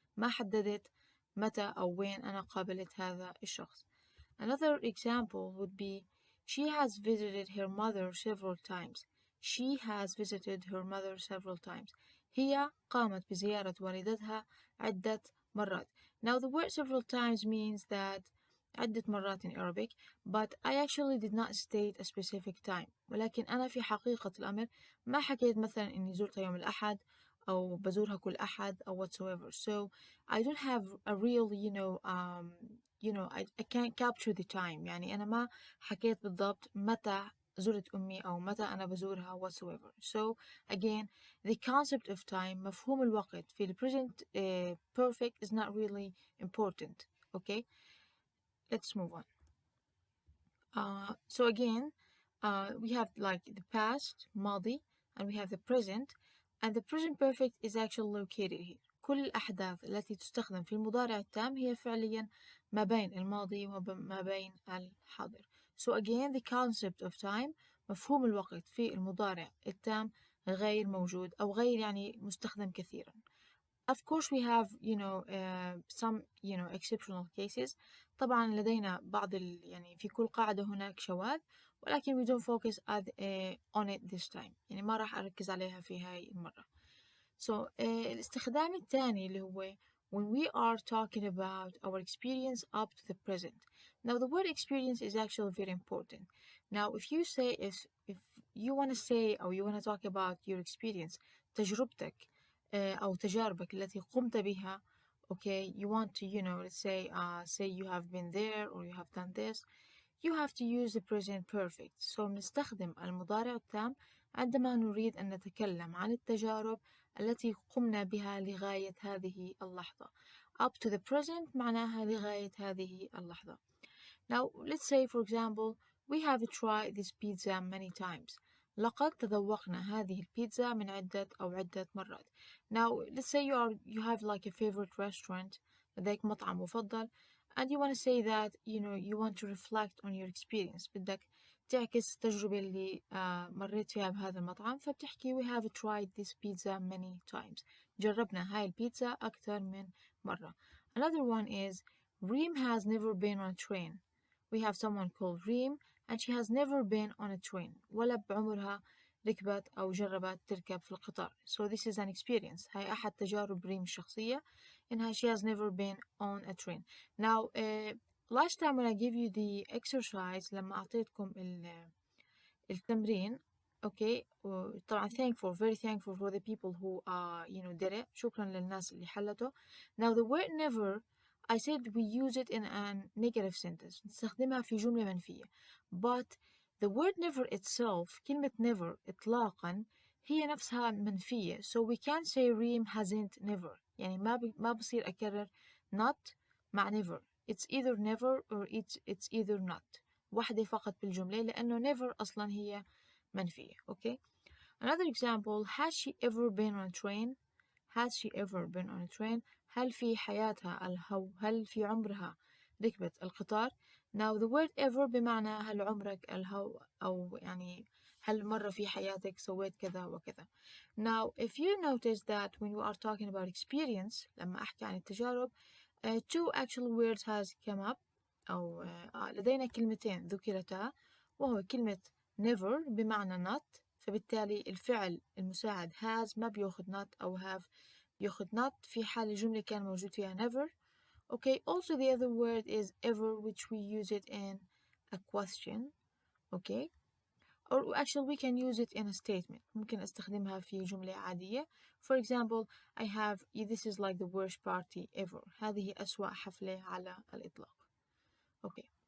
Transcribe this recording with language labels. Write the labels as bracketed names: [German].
[Arabic] ما حددت متى أو وين أنا قابلت هذا الشخص. [English] Another example would be she has visited her mother several times. She has visited her mother several times. [Arabic] هي قامت بزيارة والدتها عدة مرات. [English] Now the word several times means that [Arabic] عدة مرات [English] in Arabic, but I actually did not state a specific time. [Arabic] ولكن أنا في حقيقة الأمر ما حكيت مثلا إني زرتها يوم الأحد أو بزورها كل أحد أو whatsoever. [English] So I don't have a real I can't capture the time. [Arabic] يعني أنا ما حكيت بالضبط متى زرت أمي أو متى أنا بزورها whatsoever. [English] So again, the concept of time, [Arabic] مفهوم الوقت في ال [English] present perfect is not really important. Okay, let's move on. So again, we have like the past, ماضي, and we have the present, and the present perfect is actually located here. [Arabic] كل الأحداث التي تستخدم في المضارع التام هي فعليا ما بين الماضي وما بين الحاضر. [English] So again, the concept of time, [Arabic] مفهوم الوقت في المضارع التام غير موجود أو غير يعني مستخدم كثيرا. [English] Of course we have some exceptional cases. [Arabic] طبعا لدينا بعض يعني في كل قاعدة هناك شواذ، ولكن [English] we don't focus on it this time. [Arabic] يعني ما راح أركز عليها في هاي المرة. [English] So [Arabic] الاستخدام الثاني اللي هو [English] when we are talking about our experience up to the present. Now the word experience is actually very important. Now if you want to say or you want to talk about your experience, [Arabic] تجربتك أو تجاربك التي قمت بها. [English] Okay, you want to let's say you have been there or you have done this. You have to use the present perfect. [Arabic] So نستخدم المضارع التام عندما نريد أن نتكلم عن التجارب التي قمنا بها لغاية هذه اللحظة. [English] Up to the present [Arabic] معناها لغاية هذه اللحظة. [English] Now let's say for example we have tried this pizza many times. [Arabic] لقد تذوقنا هذه البيتزا من عدة مرات. [English] Now let's say you have like a favorite restaurant, [Arabic] لديك مطعم مفضل, [English] and you want to say that you want to reflect on your experience. [Arabic] بدك تعكس التجربة اللي مريت فيها بهذا المطعم، فبتحكي [English] we have tried this pizza many times. [Arabic] جربنا هاي البيتزا أكثر من مرة. [English] Another one is Reem has never been on a train. We have someone called Reem and she has never been on a train. [Arabic] ولا بعمرها ركبت أو جربت تركب في القطار. [English] So this is an experience. [Arabic] هاي أحد تجارب ريم الشخصية إنها [English] she has never been on a train. Now last time when I gave you the exercise [Arabic] لما أعطيتكم التمرين [English] okay طبعا very thankful for the people who did it. [Arabic] شكرا للناس اللي حلته. [English] Now the word never I said we use it in a negative sentence. [Arabic] نستخدمها في جملة منفية. [English] But the word never itself [Arabic] كلمة never إطلاقا هي نفسها منفية. [English] So we can't say Reem hasn't never. [Arabic] يعني ما بصير أكرر not مع never. [English] It's either never or it's either not. [Arabic] واحدة فقط بالجملة لأنه never أصلا هي منفية. [English] Okay. Another example, has she ever been on a train? Has she ever been on a train? [Arabic] هل في حياتها هل في عمرها ركبت القطار؟ [English] Now the word ever [Arabic] بمعنى هل عمرك أو يعني هل مرة في حياتك سويت كذا وكذا. [English] Now if you notice that when you are talking about experience [Arabic] لما أحكي عن التجارب [English] two actual words has come up [Arabic] أو لدينا كلمتين ذكرتا وهو كلمة never بمعنى not فبالتالي الفعل المساعد has ما بياخد not أو have بياخد not في حال الجملة كان موجود فيها never. [English] Okay, also the other word is ever which we use it in a question. Okay, or actually we can use it in a statement. [Arabic] ممكن استخدمها في جملة عادية. [English] For example, this is like the worst party ever. [Arabic] هذه أسوأ حفلة على الإطلاق. [English] Okay.